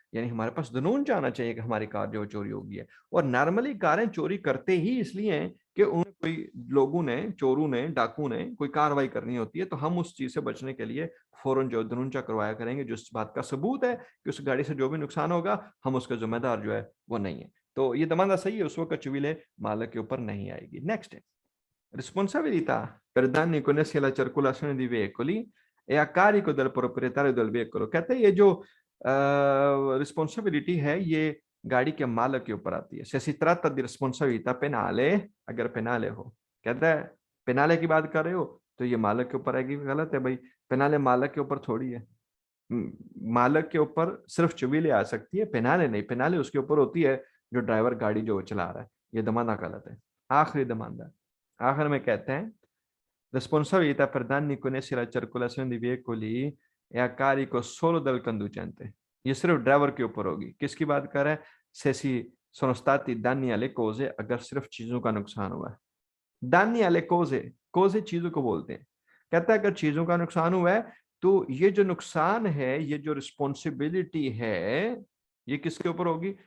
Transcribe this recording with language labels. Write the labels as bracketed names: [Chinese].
[Hindi] यानी हमारे पास दनून जाना चाहिए कि हमारी कार जो चोरी हो गई है। और नॉर्मली कारें चोरी करते ही इसलिए हैं कि उन कोई लोगों ने, चोरों ने, डाकू ने कोई कार्रवाई करनी होती है, तो हम उस चीज से बचने के लिए फौरन जो दनूंचा करवाया करेंगे, जो इस बात का सबूत है कि उस गाड़ी से जो भी नुकसान होगा हम उसका जिम्मेदार जो है वो नहीं है। तो ये दमादा सही है, उस वक्त चुविले मालिक के ऊपर नहीं आएगी। नेक्स्ट है [Italian] responsabilità per danni connessi alla circolazione di veicoli è a carico del proprietario del veicolo। [Hindi] कहते हैं ये जो रिस्पॉन्सिबिलिटी है ये गाड़ी के मालिक के ऊपर आती है। [Italian] se si tratta di responsabilità penale, [Hindi] अगर पेनाले हो, कहता है पेनाले की बात कर रहे हो तो ये मालिक के ऊपर आएगी। गलत है भाई, पेनाले मालिक के ऊपर थोड़ी है। मालिक के ऊपर सिर्फ चुविले आ सकती है, पेनाले नहीं। पेनाले उसके ऊपर होती है जो ड्राइवर गाड़ी जो चला रहा है। ये दमाना गलत है। आखिरी दमाना, आखिर में कहते हैं [Italian] responsabilità per danni connessi alla circolazione di veicoli è a carico solo del conducente। [Hindi] ये सिर्फ ड्राइवर के ऊपर होगी। किसकी बात कर रहा है? से [Italian] si sono stati danni alle cose, [Hindi] अगर सिर्फ चीजों का नुकसान हुआ है। [Italian] danni alle cose, cose [Hindi] चीजों को बोलते हैं। कहता है अगर चीजों का नुकसान हुआ है तो ये जो नुकसान है, ये जो रिस्पॉन्सिबिलिटी है, ये किसके ऊपर होगी?